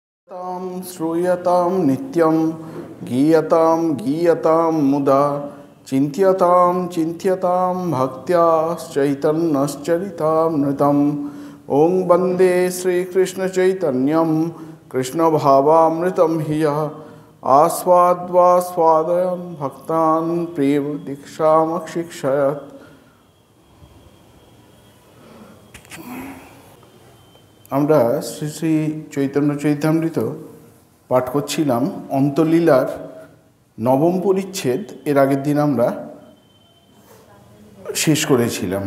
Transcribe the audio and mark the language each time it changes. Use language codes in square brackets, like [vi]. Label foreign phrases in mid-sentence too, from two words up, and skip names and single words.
[sa] तां श्रूयतां नित्यं गीयतां गीयतां मुदा चिन्त्यतां चिन्त्यतां भक्त्या चैतन्यश्चरितामृतम् ॐ वन्दे श्रीकृष्णचैतन्यं कृष्णभावामृतं हि यः आस्वाद्वास्वादयन् भक्तान् प्रेम दीक्षामशिक्षयत्। [bn] আমরা শ্রী শ্রী চৈতন্য চৈতামৃত পাঠ করছিলাম অন্তলীলার নবম পরিচ্ছেদ। এর আগের দিন আমরা শেষ করেছিলাম।